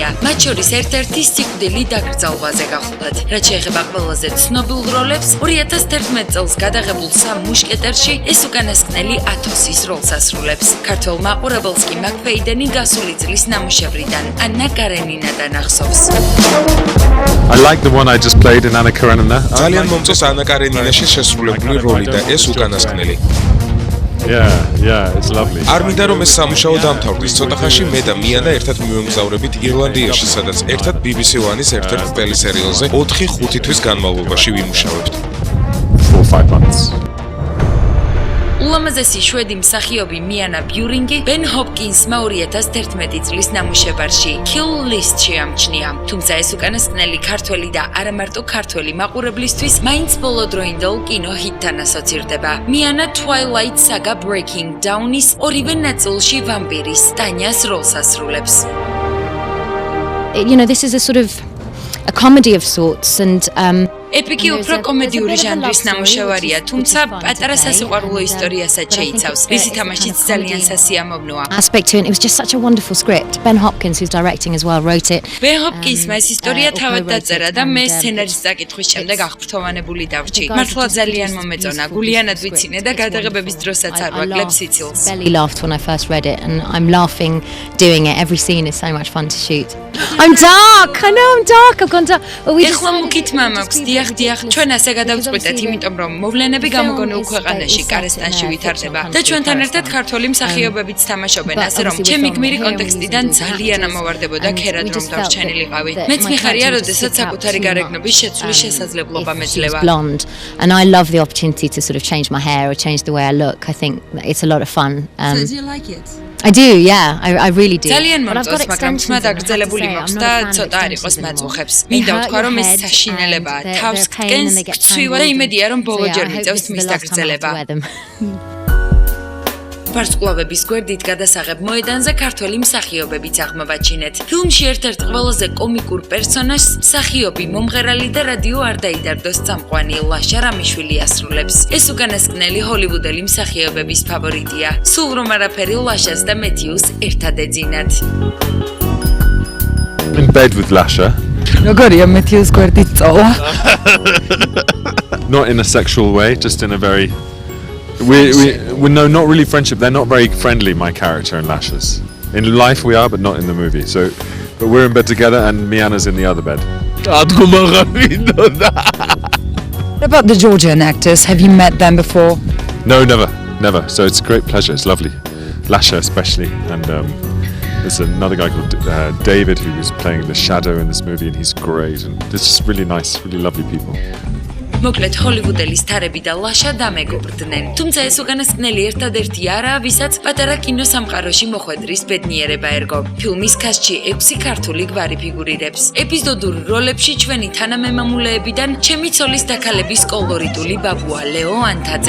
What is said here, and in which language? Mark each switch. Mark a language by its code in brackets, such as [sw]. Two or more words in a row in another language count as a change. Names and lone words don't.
[ka] მათ შორის ერთ-ერთი სიკვდილი დაკრძალვაზე გახლდათ. რაც შეეხება ყველაზე ცნობილ როლებს, 2011 წელს გადაღებულ სამ მუშკეტერში ეს უკანასკნელი ათოსის როლს ასრულებს. ქართველ მაყურებელს კი მაკფეიდენი გასული წლის ნამუშევრიდან ანა კარენინადან ახსოვს. [en] I like the one I just played in Anna Karenina. [ka] ძალიან მომწონს ანა კარენინაში შესრულებული როლი და ეს უკანასკნელი. [en] Yeah, it's lovely. [ka] არ მინდა რომ ეს სამუშაო დამთავრდეს. ცოტა ხანში მე და მიანა ერთად მივემგზავრებით ირლანდიაში, სადაც ერთად BBC One-ის ერთ-ერთ ტელესერიალზე 4-5 თვის განმავლობაში ვიმუშავებთ. [en] 4-5 months. [ka] ულამაზესი შვედი მსახიობი მიანა ბიურინგი ბენ ჰოპკინსმა 2011 წლის ნამუშევარში Kill List-ში ამჩნია. თუმცა ეს უკანასკნელი ქართველი და არა მარტო ქართველი მაყურებლისთვის მაინც ბოლოდროინდელ კინო ჰიტთან ასოცირდება. მიანა Twilight Saga Breaking Down-ის ორივე ნაწილში ვამპირის ტანიას როლს ასრულებს. [en] This is a sort of a comedy of sorts and [ka] ეპიკი უფრო კომედიური ჟანრის ნამუშევარია, თუმცა პატარა სასიყვარულო ისტორიასაც შეიცავს, რის თამაშიც ძალიან სასიამოვნოა. [en] aspect to it. It was just such a wonderful script. Ben Hopkins, who's directing as well, wrote it. [ka] Ben Hopkins-მა ეს ისტორია თავად დაწერა და მე სცენარის წაკითხვის შემდეგ აღფრთოვანებული დავრჩი. მართლა ძალიან მომეწონა, გულიანად ვიცინე და გადაღებების დროსაც არ ვაკლებ სიცილს. [en] I barely laughed when I first read it and I'm laughing doing it. Every scene is so much fun to shoot. I'm dark. I know I'm dark. I've gone dark. [ka] ეხლა მუქით მაქვს. დიახ, ჩვენ ასე გადავწყვეტეთ, იმიტომ რომ მოვლენები გამოგონილ ქვეყანაში, კარესტანში ვითარდება და ჩვენთან ერთად ქართველი მსახიობებიც თამაშობენ, ასე რომ ჩემი გმირი კონტექსტიდან ძალიან ამოვარდებოდა ქერად რომ დარჩენილიყავი. მეც მიხარია, როდესაც საკუთარი გარეგნობის შეცვლის შესაძლებლობა მეძლევა. [en] And I love the opportunity to sort of change my hair or change the way I look. I think it's a lot of fun. So do you like it? I do, yeah, I really do. [ka] ძალიან მომწონს, მაგრამ თმა დაგრძელებული მაქვს და ცოტა არ იყოს მაწუხებს. მინდა ვთქვა, რომ ეს საშინელებაა. თავს გკენს, გცვივა და იმედია, რომ ბოლო ჯერ მიწევს მის დაგრძელება. ვარსკვლავების გვერდით გადასაღებ მოედანზე ქართველი მსახიობებიც აღმოვაჩინეთ. ფილმში ერთ-ერთ ყველაზე კომიკურ პერსონაჟს მსახიობი, მომღერალი და რადიო არ დაიდარდოს წამყვანი ლაშა რამიშვილი ასრულებს. ეს უკანასკნელი ჰოლივუდელი მსახიობების ფავორიტია. სულ რომ არაფერი ლაშას და მეთიუს ერთად ეძინათ. [en] In bed with Lasha. [ka] როგორია მეთიუს გვერდით წოლა? [en] Not in a sexual way, just in a very we no, not really friendship. They're not very friendly, my character and Lasha's. In life we are, but not in the movie. But we're in bed together and Miana's in the other bed. What about the Georgian actors? Have you met them before? No, never. So it's a great pleasure. It's lovely. Lasha especially, and there's another guy called David who was playing the shadow in this movie, and he's great. And it's just really nice, really lovely people. [ka] მოკლედ ჰოლივუდელი სტარები და ლაშა დამეგობრდნენ. თუმცა ეს უკანასკნელი ერთადერთი არაა, ვისაც პატარა კინოსამყაროში მოხვედრის ბედნიერება ერგო. ფილმის კასტში 6 ქართული გვარი ფიგურირებს. ეპიზოდურ როლებში ჩვენი თანამემამულეებიდან ჩემი ცოლის დაქალების კოლორიტული ბაბუა ლეო ანთაძე.